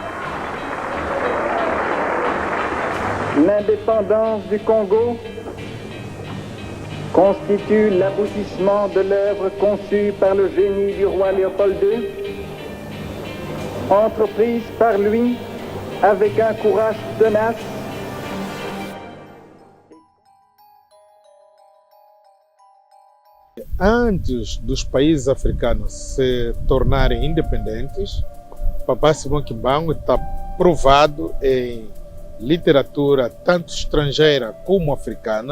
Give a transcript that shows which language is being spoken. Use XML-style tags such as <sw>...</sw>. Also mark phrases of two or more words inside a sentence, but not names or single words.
<fr>L'indépendance du Congo constitue l'aboutissement de l'œuvre conçue par le génie du roi Léopold II, entreprise par lui avec un courage tenace.</fr> <pt>Antes dos países africanos se tornarem independentes, Papá Simão Kimbangu está provado em literatura tanto estrangeira como africana.</pt>